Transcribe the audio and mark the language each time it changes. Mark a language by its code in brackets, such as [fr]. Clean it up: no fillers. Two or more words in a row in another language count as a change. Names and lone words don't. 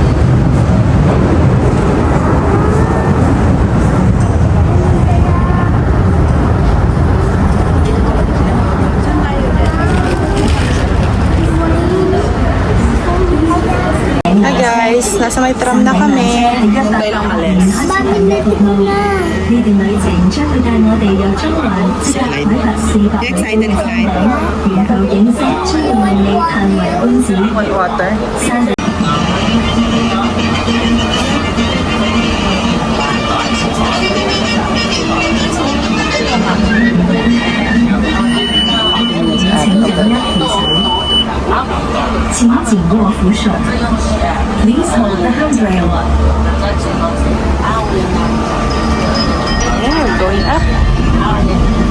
[en] Hi guys, [tl] nasa may tram na kami. Hintay lang malis. Mami, natin mo na. [yue] 呢段旅程將會帶我哋由中環直達海拔400米嘅山頂，然後景色將會為你歎為觀止。 Water. 山頂 請緊握扶手。 [en] Please hold the handrail. Yeah, we're going up.